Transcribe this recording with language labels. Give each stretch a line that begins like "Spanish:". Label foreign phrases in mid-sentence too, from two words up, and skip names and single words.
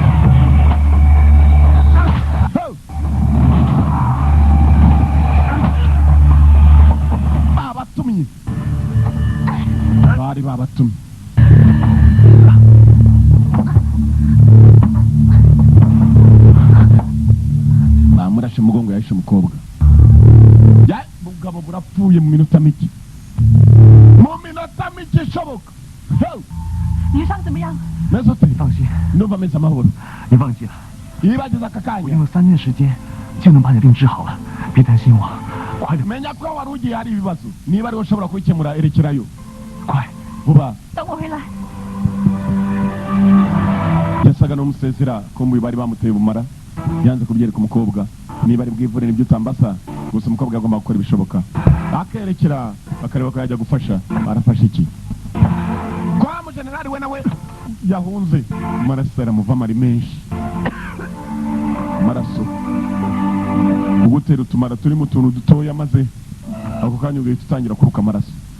Kinyarwanda: babatumye bari babatumye bamurashe umugongo yahishe umukobwa ubugabo burapfuye mu minota mike ishoboka
Chinese: 你伤怎么样？没事，你放心，
Kinyarwanda: numva ameze amahoro
Chinese: 你忘记了，
Kinyarwanda: yibagiza aka
Chinese: 我
Kinyarwanda: kanya
Chinese: 用了3天时间就能把你的病治好了，别担心我，快点，
Kinyarwanda: menya ko wari ugiye hari ibibazo niba ariwe ushobora kubikemura erekerayo
Chinese: 快，
Kinyarwanda: vuba
Chinese: 等我回来。
Kinyarwanda: yasaga n'umusezera ko mu bari bamuteye ubumara yanze kubyereka umukobwa niba ari bwivure n'ibyo utambasa gusa umukobwa agomba gukora ibishoboka akerekera bakareba ko yajya gufasha arafasha iki kwa mu generali we nawe yahunze amaraso aramuvamo ari menshi amaraso ugutera utumara turi mu tuntu dutoya maze ako kanya ugahita utangira kuruka amaraso